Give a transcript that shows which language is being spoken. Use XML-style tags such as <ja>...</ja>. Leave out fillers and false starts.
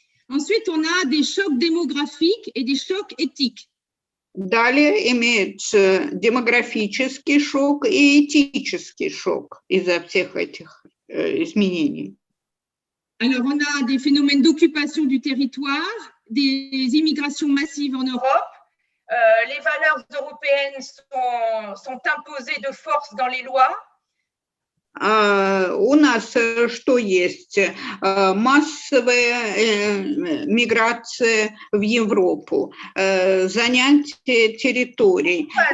<fr>Ensuite, on a des chocs démographiques et des chocs éthiques.</fr> <ru>Далее имеется демографический шок и этический шок из-за всех этих изменений.</ru> <fr>Alors, on a des phénomènes d'occupation du territoire, des immigrations massives en Europe. Les valeurs européennes sont imposées de force dans les lois.</fr> <ru>У нас что есть? Массовая миграция в Европу, занятие территорий.</ru>